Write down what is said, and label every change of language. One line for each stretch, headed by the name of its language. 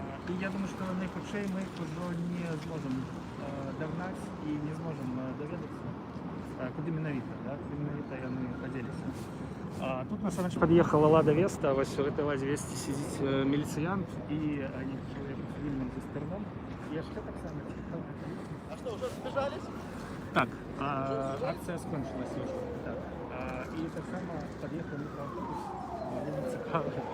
Belarusian: І я думаю, што найхутчэй мы іх ужо не зможам дагнаць і не зможам даведацца, куды менавіта, да? Куды менавіта яны падзеліся. Тут насамрэч пад'ехала Лада Веста, вось у гэтай Ладзе Весце сидзіць міліцыянт і чалавек з цывільным застырном. І яшчэ таксама цікава.
Russian: А что, уже разбежались?
Belarusian: Так, акція скончилася ўжо. Так. І таксама пад'ехаў мікрааўтобус, вельмі цікавы.